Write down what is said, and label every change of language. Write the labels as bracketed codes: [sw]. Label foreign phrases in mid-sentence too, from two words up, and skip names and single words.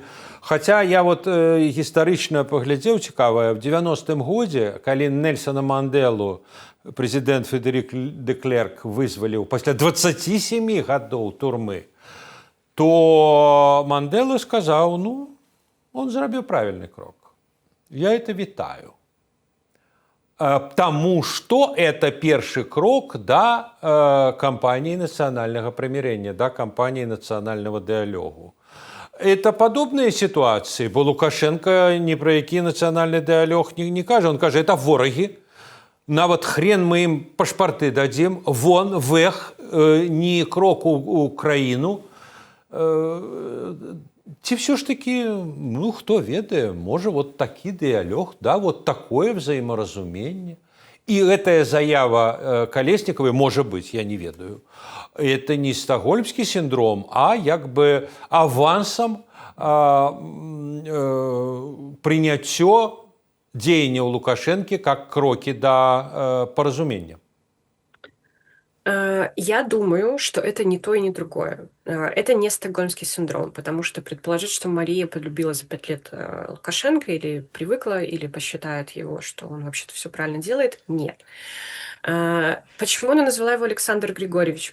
[be] Хаця я вот гістарычна паглядзеў, цікава, в 90-м годзе, калі Нельсона Манделу прэзідэнт Фредерік де Клерк вызваліў пасля 27 гадоў турмы, то Мандела сказаў, ну, он зрабіў правільны крок. [ru] Я это вітаю. Потому что это первый крок до кампании национального примирения, до кампании национального диалогу. Это подобные ситуации, бо Лукашенко ни про який национальный диалог не кажет. Он кажет, это вороги, нават хрен мы им пашпарты дадим, вон, вэх, ни крок у Украину. [be] Ці все ж таки, ну, хто ведае, можа, вот такі дыялог, да, [ru] вот такое [be] взаиморазуменне. І гэтая заява Калеснікавай, можа быць, я не ведаю, это не стакгольмскі сіндром, а як бы авансам прыняццё дзеянняў Лукашэнкі как крокі да паразумення. [ru] Я думаю, что это не то и не другое. Это не стокгольмский синдром, потому что предположить, что Мария полюбила за 5 лет Лукашенко или привыкла, или посчитает его, что он вообще-то все правильно делает, нет. Почему она назвала его Александр Григорьевич?